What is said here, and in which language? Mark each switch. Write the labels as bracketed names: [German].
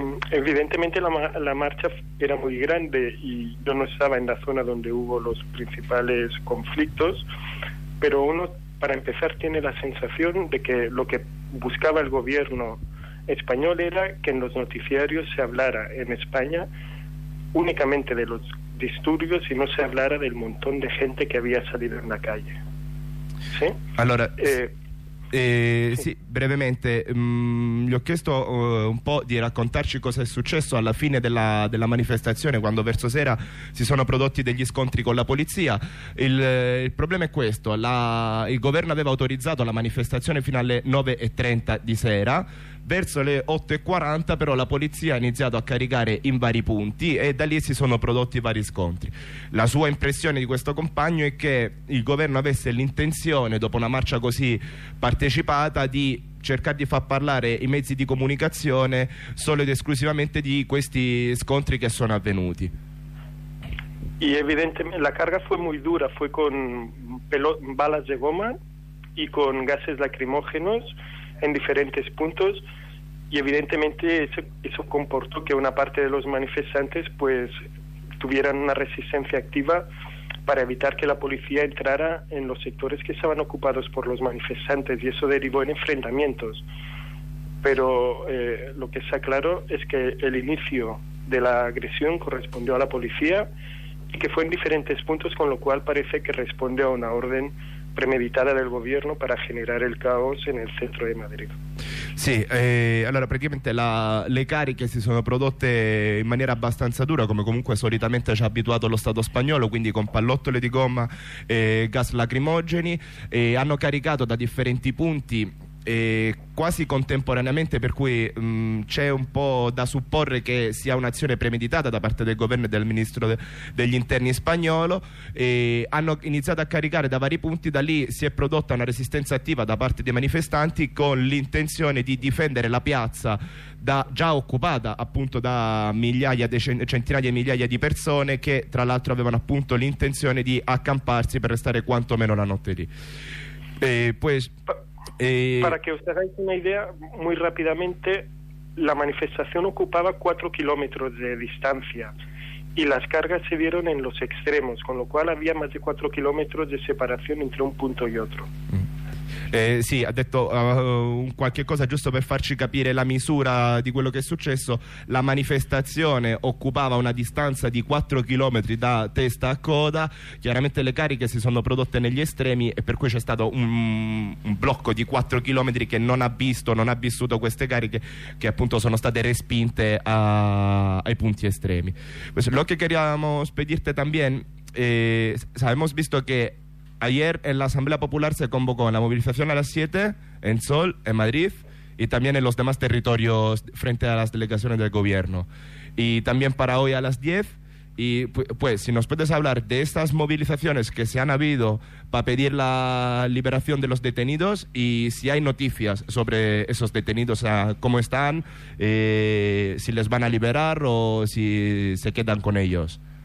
[Spanish] Evidentemente la marcha era muy grande y yo no estaba en la zona donde hubo los principales conflictos, pero uno, para empezar, tiene la sensación de que lo que buscaba el gobierno español era que en los noticiarios se hablara en España únicamente de los disturbios y no se hablara del montón de gente que había salido en la calle. ¿Sí? [Italian] Allora, sì, brevemente, gli ho chiesto un po' di raccontarci cosa è successo alla fine della manifestazione, quando verso sera si sono prodotti degli scontri con la polizia. Il problema è questo: il governo aveva autorizzato la manifestazione fino alle 9:30 di sera. Verso le 8:40 però la polizia ha iniziato a caricare in vari punti e da lì si sono prodotti vari scontri. La sua impressione di questo compagno è che il governo avesse l'intenzione, dopo una marcia così partecipata, di cercare di far parlare i mezzi di comunicazione solo ed esclusivamente di questi scontri che sono avvenuti. [Spanish] Y evidentemente la carga fue muy dura, fue con balas de goma y con gases lacrimógenos en diferentes puntos, y evidentemente eso comportó que una parte de los manifestantes pues tuvieran una resistencia activa para evitar que la policía entrara en los sectores que estaban ocupados por los manifestantes, y eso derivó en enfrentamientos. Pero lo que está claro es que el inicio de la agresión correspondió a la policía y que fue en diferentes puntos, con lo cual parece que responde a una orden premeditada del gobierno para generar el caos en el centro de Madrid. [Italian] Sì, allora praticamente le cariche si sono prodotte in maniera abbastanza dura, come comunque solitamente ci ha abituato lo Stato spagnolo, quindi con pallottole di gomma, gas lacrimogeni, hanno caricato da differenti punti quasi contemporaneamente, per cui c'è un po' da supporre che sia un'azione premeditata da parte del governo e del ministro degli interni spagnolo, e hanno iniziato a caricare da vari punti. Da lì si è prodotta una resistenza attiva da parte dei manifestanti, con l'intenzione di difendere la piazza già occupata appunto da centinaia di migliaia di persone, che tra l'altro avevano appunto l'intenzione di accamparsi per restare quantomeno la notte lì. [Spanish] Para que os hagáis una idea, muy rápidamente, la manifestación ocupaba 4 kilómetros de distancia y las cargas se dieron en los extremos, con lo cual había más de 4 kilómetros de separación entre un punto y otro. [Italian] Sì, ha detto qualche cosa giusto per farci capire la misura di quello che è successo. La manifestazione occupava una distanza di 4 chilometri da testa a coda. Chiaramente le cariche si sono prodotte negli estremi, e per cui c'è stato un blocco di 4 chilometri che non ha vissuto queste cariche, che appunto sono state respinte ai punti estremi. [Spanish] Lo che queríamos spedirte también, hemos visto che ayer en la Asamblea Popular se convocó en la movilización a las 7 en Sol, en Madrid, y también en los demás territorios frente a las delegaciones del gobierno. Y también para hoy a las 10. Y pues, si nos puedes hablar de estas movilizaciones que se han habido para pedir la liberación de los detenidos, y si hay noticias sobre esos detenidos, o sea, cómo están, si les van a liberar o si se quedan con ellos.